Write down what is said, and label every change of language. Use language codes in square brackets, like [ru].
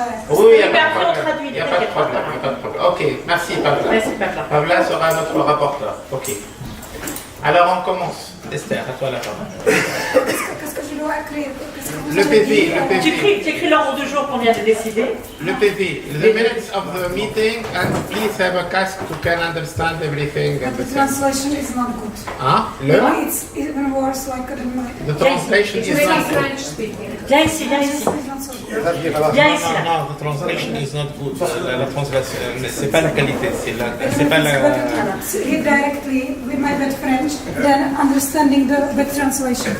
[fr] Oui, il n'y a pas de problème. Il n'y a pas de problème. Ok, merci Pavla. Merci Pavla. Pavla sera notre rapporteur. Ok. Alors on commence. Esther, à toi la parole. Qu'est-ce que je dois écrire? Le PV, le Tu PV. écris l'ordre du jour qu'on vient de décider. Le PV, [en] the minutes of the meeting, and please have a casque to can understand everything. But the translation is not good. [fr] Hein? [en] It's even worse like in my... The translation is not good. French speaking. [fr] Viens ici, viens ici. [en] It's not so good. [fr] Viens ici. Non, non, [en] the translation is not good. [fr] La translation, c'est pas la qualité, c'est pas la... [en] Read directly with my bad French, then understanding the translation.